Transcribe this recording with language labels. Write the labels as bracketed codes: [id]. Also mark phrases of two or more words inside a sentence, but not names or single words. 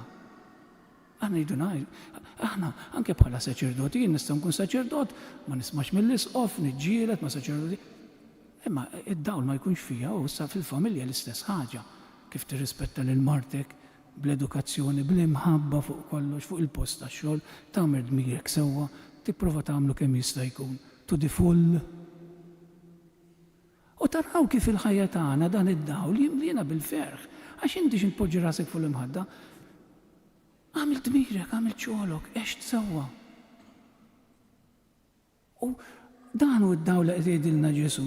[mt] Aħna rridu ngħidu, aħna anke bħala saċerdoti, jien nista' nkun saċerdot, ma nismax mill-isqof, niġġieled ma' saċerdoti. Imma id-dawl ma jkunx fija u sa fil-familja l-istess ħaġa. Kif tirrispetta lil martek, bl-edukazzjoni, bl-imħabba fuq kollox, fuq il-post tax-xogħol, tagħmel dmirek sewwa, tipprova tagħmlu kemm jista' jkun, [en] to the full. [mt] U taraw kif il-ħajja tagħna dan id-dawl jimlina bil-ferħ, għax inti x'intpoġġi rasek fuq l-imħadda. Għamil dmirek, għamil xogħolok, għex tsewwa. U dan hu d-dawl qed jgħidilna Ġesu.